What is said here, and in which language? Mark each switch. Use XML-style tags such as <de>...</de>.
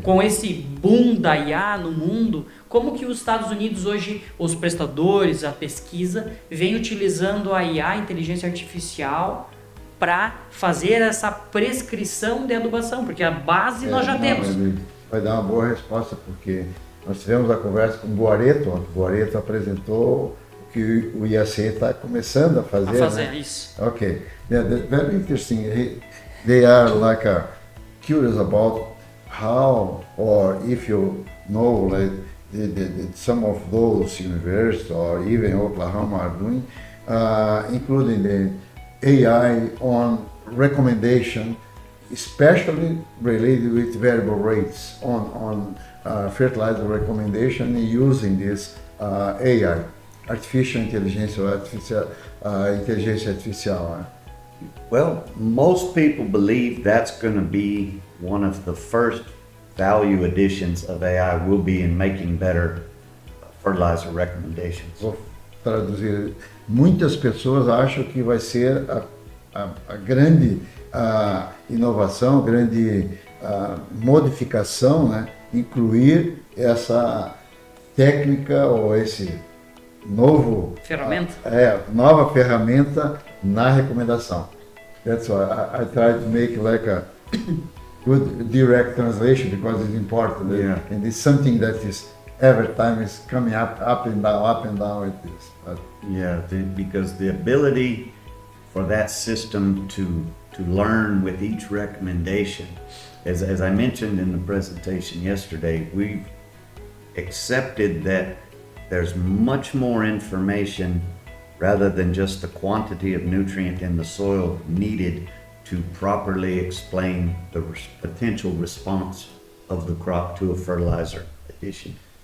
<pt>Com esse boom da IA no mundo, como que os Estados Unidos hoje, os prestadores, a pesquisa, vem utilizando a IA, inteligência artificial, para fazer essa prescrição de adubação? Porque a base nós já temos. Ele vai dar uma boa resposta, porque nós tivemos a conversa com o Guareto, o Guareto apresentou o que o IAC está começando a fazer. Né? Isso.</pt> <en>Okay, very interesting. They are like curious about how, or if you know, like some of those universities or even Oklahoma are doing, including the AI on recommendation, especially related with variable rates on fertilizer recommendation using this AI, artificial intelligence or intelligence artificial. Well, most people believe that's going to be one of the first value additions of AI will be in making better fertilizer recommendations.</en> <pt>Vou traduzir. Muitas pessoas acham que vai ser a grande inovação, a grande modificação, né? Incluir essa técnica ou esse novo ferramenta. Nova ferramenta na recomendação.</pt> <en>That's why I try to make like a good direct translation because it's important. Yeah. And it's something that is every time is coming up and down with this. But because the ability for that system to learn with each recommendation, as I mentioned in the presentation yesterday, we've accepted that there's much more information rather than just the quantity of nutrient in the soil needed to properly explain the potential response of the crop to a fertilizer addition.</en>